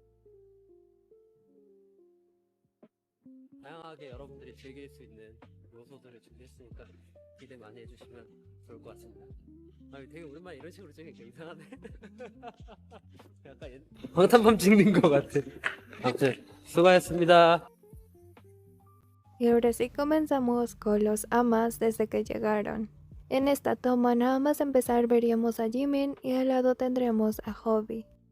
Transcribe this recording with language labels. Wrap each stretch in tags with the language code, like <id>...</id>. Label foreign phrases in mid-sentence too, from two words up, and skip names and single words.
<ko>다양하게 여러분들이 즐길 수 있는 요소들을 준비했으니까 기대 많이 해주시면 좋을 것 같습니다. 아, 되게 오랜만에 이런 식으로 찍으니까 이상하네. 약간 방탄밤 찍는 것 같아. 아무튼 수고하셨습니다.</ko> <es>Y ahora sí comenzamos con los amas desde que llegaron. En esta toma nada más empezar veríamos a Jimin y al lado tendremos a Hobby.</es>